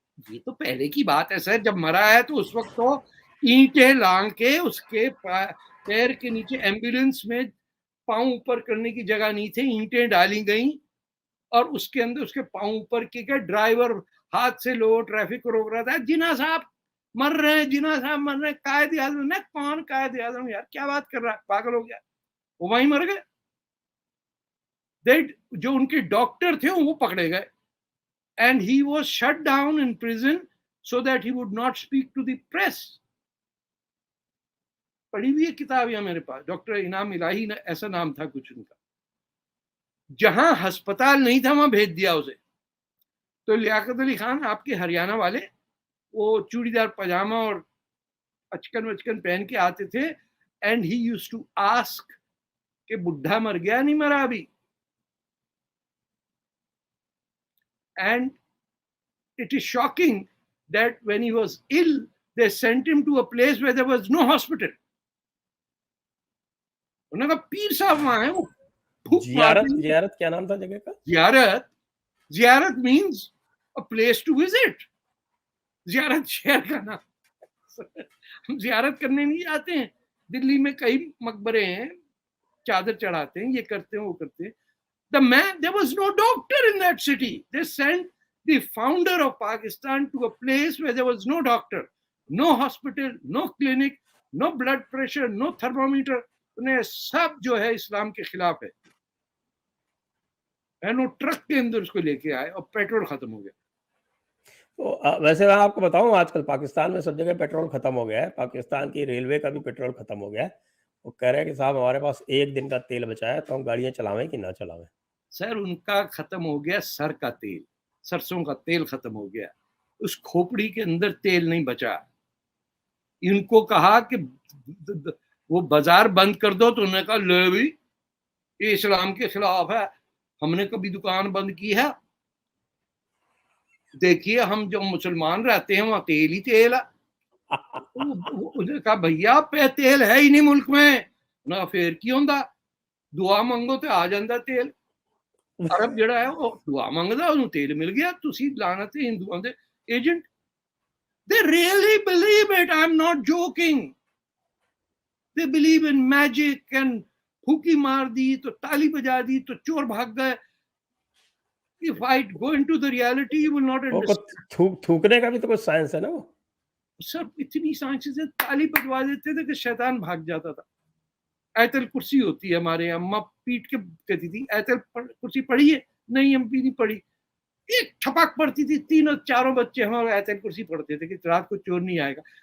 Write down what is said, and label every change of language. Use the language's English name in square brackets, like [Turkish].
[Hindi] ये तो पहले की बात है सर, जब मरा है तो उस वक्त तो ईंटें लांग के उसके पैर के नीचे, एम्बुलेंस में पांव ऊपर करने की जगह नहीं थे, ईंटें डाली गई और उसके अंदर उसके पांव ऊपर किए, ड्राइवर हाथ से लो, ट्रैफिक को रोक रहा था। जिन्ना साहब मर रहे हैं, जिन्ना साहब मर रहे हैं। कायदे आजम ने, कौन कायदे आजम यार, क्या बात कर रहा है, पागल हो गया? वो वहीं मर गए। जो उनके डॉक्टर थे वो पकड़े गए [English] and he was shut down in prison so that he would not speak to the press. [Hindi] पढ़ी हुई है किताब यहाँ मेरे पास, डॉक्टर इनाम इलाही ऐसा नाम था कुछ उनका। जहां अस्पताल नहीं था वहां भेज दिया उसे। तो लियाकत अली खान आपके हरियाणा वाले, वो चूड़ीदार पजामा और अचकन वचकन पहन के आते थे, [English] and he used to ask [Hindi] कि बुढ़ा मर गया नहीं मरा अभी। [English] And it is shocking that when he was ill, they sent him to a place where there was no hospital. [Hindi] उन्होंने कहा पीर साहब वहां है, वो फूक जियारत मारते हैं। जियारत क्या नाम था जगह का? जियारत, जियारत [English] Means a place to visit. [Hindi] जियारत शहर का नाम। हम जियारत करने नहीं जाते हैं। दिल्ली में कई मकबरे हैं, चादर चढ़ाते हैं, ये करते हैं, वो करते हैं। [English] The man, there was no doctor in that city. They sent the founder of Pakistan to a place where there was no doctor, no hospital, no clinic, no blood pressure, no thermometer. [Hindi] उन्हें सब जो है इस्लाम के खिलाफ है। And वो truck के अंदर उसको लेके आए और पेट्रोल खत्म हो गया। तो वैसे मैं आपको बताऊं, आजकल पाकिस्तान में सब जगह पेट्रोल खत्म हो गया है। पाकिस्तान की रेलवे का भी पेट्रोल खत्म हो गया है। वो कह रहे हैं कि साहब हमारे पास 1 दिन का तेल बचा है, तो हम गाड़ियां चलावें कि ना चलावें। सर उनका खत्म हो गया सर का तेल, सरसों का तेल खत्म हो गया, उस खोपड़ी के अंदर तेल नहीं बचा। इनको कहा कि वो बाजार बंद कर दो, तो उन्होंने कहा ले भी, ये इस्लाम के खिलाफ है, हमने कभी दुकान बंद की है? देखिए हम जो मुसलमान रहते हैं वहां तेल ही तेल है। उन्होंने कहा भैया पे तेल है ही नहीं मुल्क में ना, [Punjabi] फिर की होंदा, दुआ मंगो [Hindi] तो आ जाता तेल। [Punjabi] अरब ਜਿਹੜਾ ਹੈ ਉਹ ਦੁਆ ਮੰਗਦਾ, ਉਹਨੂੰ ਤੇਲ ਮਿਲ ਗਿਆ। ਤੁਸੀਂ ਲਾਨਤ ਹਿੰਦੂਆਂ ਦੇ agent. [English] they really believe it, I'm not joking. they believe in magic and [Hindi] फूकी मार दी तो ताली बजा दी तो चोर भाग गए। [English] if I go into the reality you will not understand. [Hindi] थूकने का भी तो कुछ साइंस है ना वो। सर इतनी साइंसेस है, ताली बजवा देते थे कि शैतान भाग जाता था। आयतल कुर्सी होती है हमारे यहाँ, अम्मा पीट के कहती थी आयतल कुर्सी पढ़ी है? नहीं हम भी नहीं पढ़ी। एक छपाक पड़ती थी, तीनों चारों बच्चे हमारे आयतल कुर्सी पढ़ते थे कि रात को चोर नहीं आएगा।